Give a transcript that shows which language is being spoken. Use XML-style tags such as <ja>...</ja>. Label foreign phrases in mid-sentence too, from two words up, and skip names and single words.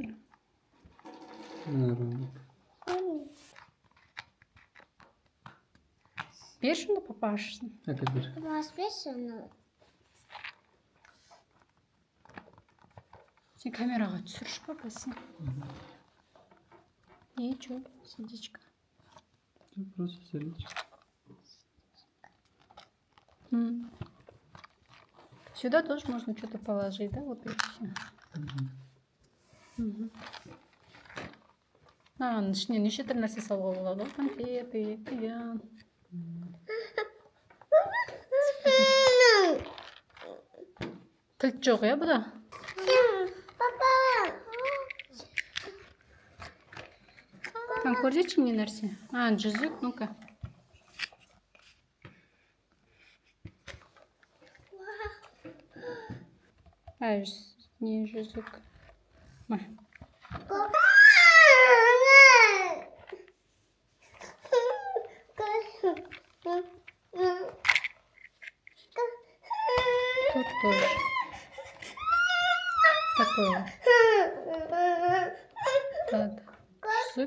<kk>Мына ромбик. Бер шынды папа ашсын. Әкел бер. Баспесін. Сен камераға түсірші папасы.</kk> <ru>И чё? Сердечко. Просто сердечко. Сюда тоже можно что-то положить, да? Вот это все. А,</ru> <kk>ішіне неше түрлі нәрсе салуға болады ғой? Конфеты, қиян. Кілт жоқ, иә бұда? Папа. Көрсетші не нәрсе? А, жүзік, ну-ка. А, не жүзік. Ма.</kk> <ru>Тут тоже. Такое. Так. Жүзік.</ru>